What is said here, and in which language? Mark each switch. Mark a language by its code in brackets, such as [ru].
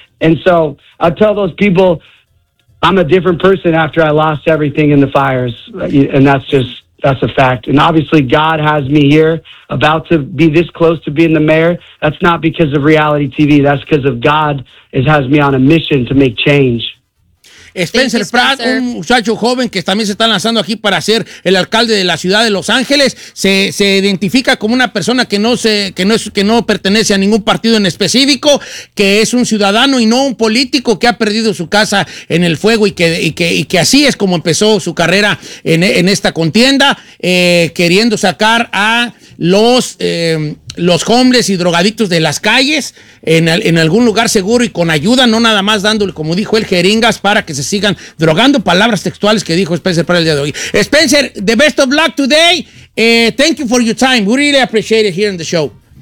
[en] And so I tell those people, I'm a different person after I lost everything in the fires. And that's a fact. And obviously God has me here about to be this close to being the mayor. That's not because of reality TV. That's because of God has me on a mission to make change. [es] Spencer Pratt, un muchacho joven que también se está lanzando aquí para ser el alcalde de la ciudad de Los Ángeles, se identifica como una persona que no pertenece a ningún partido en específico, que es un ciudadano y no un político que ha perdido su casa en el fuego y que así es como empezó su carrera en esta contienda, queriendo sacar a los hombres y drogadictos de las calles en algún lugar seguro y con ayuda, no nada más dándole, como dijo él, jeringas para que se sigan drogando. Palabras textuales que dijo Spencer para el día de hoy. [en] Spencer, the best of luck today. Thank you for your time. We really appreciate it here in the show.